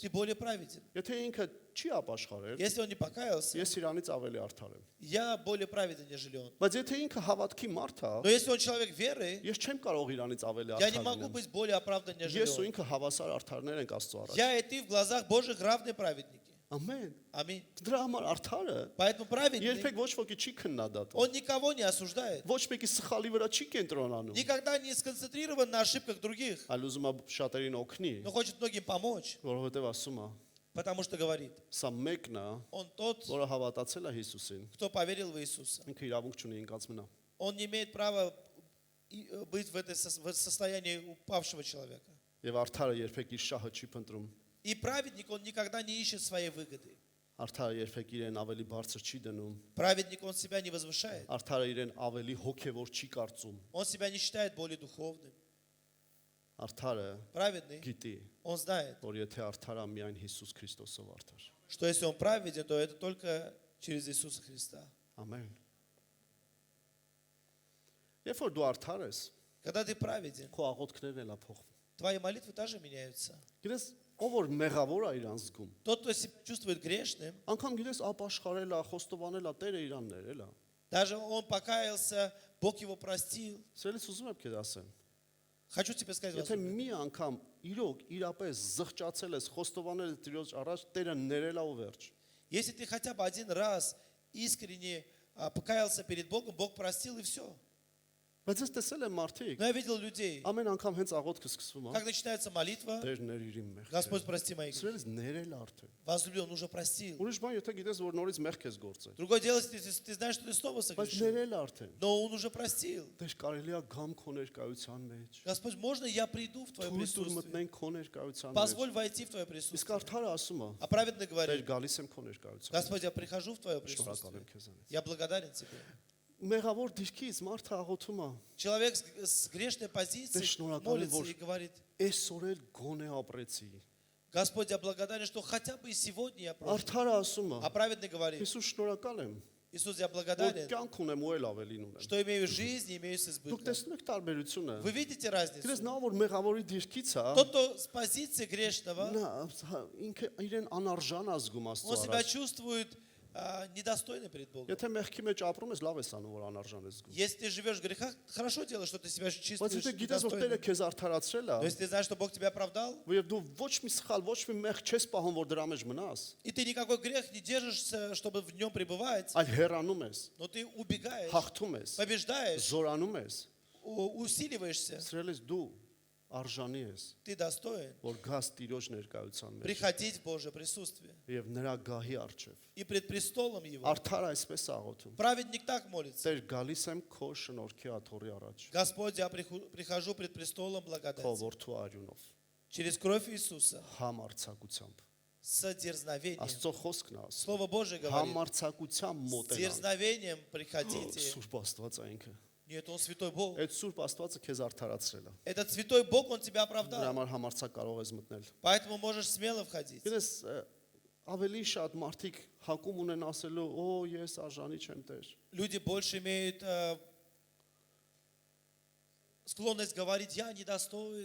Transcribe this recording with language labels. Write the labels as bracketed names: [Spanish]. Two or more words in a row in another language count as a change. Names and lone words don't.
[Russian] ты более праведен. [Armenian] Եթե ինքը չի ապաշխարել, [Russian] Если он не покаялся, [Armenian] ես իրանից ավելի արդար եմ։ [Russian] я более праведен, нежели он. [Armenian] Բայց եթե ինքը հավատքի մարդ է, [Russian] Но если он человек веры, [Armenian] ես չեմ կարող իրանից ավելի [Russian] я не [Armenian] արդար [Russian] могу [Armenian] լինել։ [Russian] быть более оправдан, нежели [Armenian] Ես ու [Russian] он. [Armenian] ինքը հավասար արդարներ ենք Աստծո առաջ։ [Russian] Я и ты в глазах Божьих равные праведники. [Armenian] Ամեն։ [Russian] Аминь. [Armenian] Դրա համար արդարը [Russian] Поэтому праведный, [Armenian] երբեք ոչ ոքի չի քննադատում։ [Russian] он никого не осуждает. [Armenian] Ոչ մեկի սխալի վրա չի կենտրոնանում։ [Russian] Никогда не сконцентрирован на ошибках других, [Armenian] Այլ ուզում է շատերին օգնի, [Russian] но хочет многим помочь, [Armenian] որովհետև ասում է, [Russian] потому что говорит, [Armenian] սա մեկն է, [Russian] он тот, [Armenian] որը հավատացել է Հիսուսին, [Russian] кто поверил в Иисуса. [Armenian] ինքը իրավունք չունի ինքած մնա։ [Russian] Он не имеет права быть в состоянии упавшего человека. [Armenian] Եվ արդարը երբեք իր շահը չի փնտրում։ [Russian] И праведник, он никогда не ищет своей выгоды. [Armenian] Արդարը երբեք իրեն ավելի բարձր չի դնում։ [Russian] Праведник, он себя не возвышает. [Armenian] Արդարը իրեն ավելի հոգևոր չի կարծում։ [Russian] Он себя не считает более духовным. [Armenian] Արդարը [Russian] Праведный, [Armenian] գիտի, [Russian] он знает, [Armenian] որ եթե արդարը միայն Հիսուս Քրիստոսով արդար։ [Russian] что если он праведен, то это только через Иисуса Христа. [Armenian] Ամեն։ Երբ որ դու արդար ես, [Russian] Когда ты праведен, [Armenian] քո աղոթքներն էլափոխվում։ [Russian] твои молитвы также меняются. [Armenian] Գիտես, ով որ մեղավոր է իրան զգում, [Russian] Тот, кто себя чувствует грешным, [Armenian] անգամ գիտես ապաշխարել է, խոստովանել է, Տերը իրան ներել է։ [Russian] даже он покаялся, Бог его простил. [Armenian] Սերից ուզում եմ քեզ ասեմ, [Russian] Хочу тебе сказать, [Armenian] եթե [Russian] возможно, [Armenian] մի անգամ իրոք իրապես զղջացել ես, խոստովանել ես Տիրոջ առաջ, Տերը ներել է ու վերջ։ [Russian] если ты хотя бы один раз искренне покаялся перед Богом, Бог простил и все. [Armenian] Բայց ես տեսել եմ մարդիկ, [Russian] Но я видел людей, [Armenian] ամեն անգամ հենց աղոթքը սկսվում է, [Russian] как начинается молитва, [Armenian] Տեր ներ իր մեղքը։ [Russian] Господь, прости мои грехи. [Armenian] Սերից ներել է արդեն։ [Russian] Возлюбил, он уже простил. [Armenian] Ուրիշ бան, եթե գիտես, որ նորից մեղք ես գործել, [Russian] Другое дело, если ты знаешь, что ты снова [Armenian] բայց [Russian] согрешил. [Armenian] ներել է արդեն։ [Russian] Но он уже простил. [Armenian] Տեր կարելի է գամ քո ներկայության մեջ։ [Russian] Господь, можно я приду в Твое [Armenian] Թույլ տուր [Russian] присутствие? [Armenian] մտնենք քո ներկայության մեջ։ [Russian] Позволь войти в Твое [Armenian] Իսկ [Russian] присутствие. [Armenian] արդարը ասում է, [Russian] А праведный [Armenian] Տեր [Russian] говорит, [Armenian] գալիս եմ քո ներկայության։ [Russian] Господь, я прихожу в Твое [Armenian] Շնորհակալ [Russian] присутствие. [Armenian] եմ քեզանից։ [Russian] Я благодарен Тебе. [Armenian] Մեղավոր դիրքից մարդը աղոթում է, [Russian] Человек с грешной позиции молится и говорит, [Armenian] այսօր էլ գոնե ապրեցի։ [Russian] Господь, я благодарен, что хотя бы и сегодня я прожил. [Armenian] Արդարը ասում [Russian] А [Armenian] է, [Russian] праведный говорит, [Armenian] Հիսուս շնորհակալ եմ, [Russian] Иисус, я [Armenian] որ [Russian] благодарен, [Armenian] կյանք ունեմ ու էլ ավելին ունեմ։ [Russian] что имею жизнь и имею с [Armenian] Դուք [Russian] избытком. [Armenian] տեսնում եք տարբերությունը։ [Russian] Вы видите [Armenian] Դες [Russian] разницу? [Armenian] նա որ մեղավորի դիրքից է, [Russian] Тот, кто с позиции грешного, [Armenian] նա ինքը իրեն անարժան ազգում [Russian] он [Armenian] Աստծո [Russian] себя [Armenian] առաջ։ [Russian] чувствует недостойным перед Богом. [Armenian] Եթե մեղքի մեջ ապրում ես, лав ես անում, որ անարժան ես զգում։ [Russian] Если ты живешь в грехах, хорошо делаешь, что ты себя [Armenian] Բայց [Russian] чувствуешь [Armenian] եթե գիտես, որ Տերը [Russian] недостойным. [Armenian] քեզ արդարացրել [Russian] Но [Armenian] է, [Russian] если ты знаешь, что Бог тебя оправдал, [Armenian] եւ դու ոչ մի սխալ, ոչ մի մեղ չես պահում, որ дրա մեջ մնաս, [Russian] и ты никакой грех не держишься, чтобы в нем пребывать, [Armenian] այլ հեռանում ես, [Russian] но ты убегаешь, [Armenian] հաղթում ես, [Russian] побеждаешь, [Armenian] զորանում ես, [Russian] усиливаешься, [Armenian] սրել ես դու արժանի ես, [Russian] ты достоин [Armenian] որ գաս Տիրոջ ներկայության մեջ [Russian] приходить в Божье присутствие [Armenian] եւ нրա գահի առջև։ [Russian] и пред престолом Его. [Armenian] Արդար այսպես է աղոթում։ [Russian] Праведник так молится. [Armenian] Տեր գալիս եմ քո շնորհքի աթոռի առաջ, [Russian] Господь, я прихожу пред престолом [Armenian] քո [Russian] благодати [Armenian] որդու արյունով, [Russian] через кровь Иисуса [Armenian] համարցակությամբ։ [Russian] с дерзновением. [Armenian] Աստծո խոսքն է ասում։ [Russian] Слово Божие говорит, [Armenian] Համարցակությամբ [Russian] с [Armenian] մոտենալ։ [Russian] дерзновением приходите. [Armenian] Սուրբ Աստված է ինքը։ [Russian] Нет, Он святой Бог. [Armenian] Այդ Սուրբ Աստվածը քեզ արդարացրել է։ [Russian] Этот святой Бог, Он тебя [Armenian] Դրա [Russian] оправдал. [Armenian] համար համարցակ կարող ես մտնել։ [Russian] Поэтому можешь смело входить. [Armenian] Գիտես, ավելի շատ մարդիկ հակում ունեն ասելու, «Օ, ես արժանի չեմ Տեր»։ [Russian] Люди больше имеют склонность говорить, я недостоин,